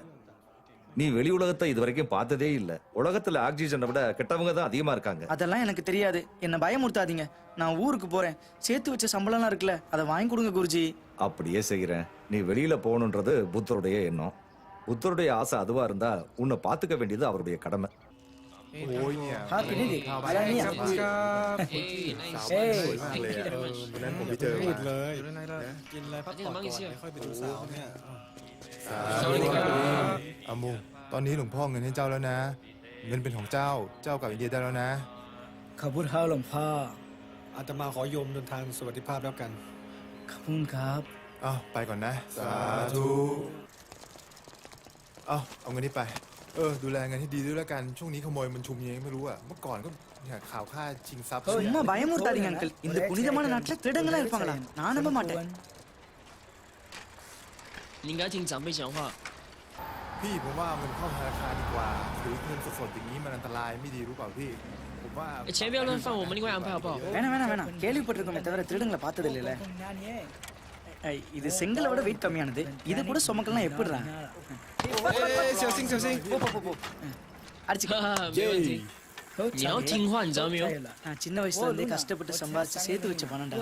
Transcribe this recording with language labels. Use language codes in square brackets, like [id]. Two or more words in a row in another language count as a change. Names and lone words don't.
[ta] நீ வெளி உலகத்தை இது வரைக்கும் பார்த்ததே இல்ல. உலகத்துல ஆக்சிஜனை விட கெட்டவங்க தான் அதிகமா இருக்காங்க. அதெல்லாம் எனக்கு தெரியாது, என்ன பயமுறுத்தாதீங்க. நான் ஊருக்கு போறேன். சேர்த்து வச்ச சம்பளம்லாம் இருக்குல்ல, அதை வாங்கி கொடுங்க குருஜி. அப்படியே செய்யறேன். நீ வெளியில போகணுன்றது புத்தருடைய எண்ணம். புத்தருடைய ஆசை அதுவா இருந்தா உன்னை பாத்துக்க வேண்டியது அவருடைய கடமை. [th] โอ้ยเนี่ย [en] Happy New Year. [th] อะไรเนี่ย สวยมากเลยวันนั้นผมไปเจอมาเลย กินอะไรพักผ่อนก่อนค่อยไปดูสาวเนี่ย อามูตอนนี้หลวงพ่อเงินให้เจ้าแล้วนะ เงินเป็นของเจ้ากลับอินเดียได้แล้วนะ ขอบคุณครับหลวงพ่อ อาตมาขอโยมเดินทางสวัสดิภาพแล้วกัน ขอบคุณครับ อ้าวไปก่อนนะสาธุเอาเงินนี้ไปดูแลเงินให้ดีด้วยแล้วกันช่วงนี้ขโมยมันชุมยังไงไม่รู้อ่ะเมื่อก่อนก็เนี่ยข่าวฆ่าชิงทรัพย์ [ta] சும்மா பயமுறுத்தாதீங்க அங்கிள். இந்த புனிதமான நாட்டுல திருடங்களா இருப்பாங்களா? நான் நம்ப மாட்டேன். [zh] 你应该听长辈讲话。 [th] พี่ผมว่ามันเข้าธนาคารดีกว่าถือเงินสดๆอย่างนี้มันอันตรายไม่ดีรู้เปล่าพี่ผมว่า [zh] 钱不要乱放，我们另外安排好不好？ [ta] வேணாம், கேள்விப்பட்டிருக்கோமே தவிர திருடங்களை பார்த்தது இல்லைல்ல. இது செங்கலை விட வெயிட் கம்மியானது. இது கூட சுமக்கலாம் எப்படிடா? [zh] 小心小心 [ta] போ. அடிச்சு [zh] 没问题。 你要听话，你知道没有？ [ta] நான் சின்ன வயசுல இருந்தே கஷ்டப்பட்டு சம்பாதிச்சு சேர்த்து வச்ச பணம்டா.